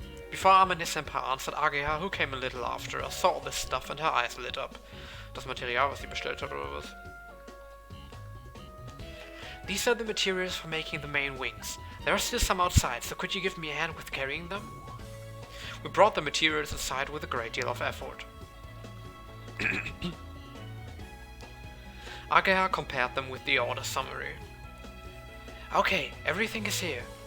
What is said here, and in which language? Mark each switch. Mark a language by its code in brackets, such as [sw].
[en] Before Amane-senpai answered, Ageha, who came a little after us, saw all this stuff and her eyes lit up. [de] Das Material, was sie bestellt hat, oder was? [en] These are the materials for making the main wings. There are still some outside, so could you give me a hand with carrying them? We brought the materials inside with a great deal of effort. Ageha compared them with the order summary. Okay, everything is here.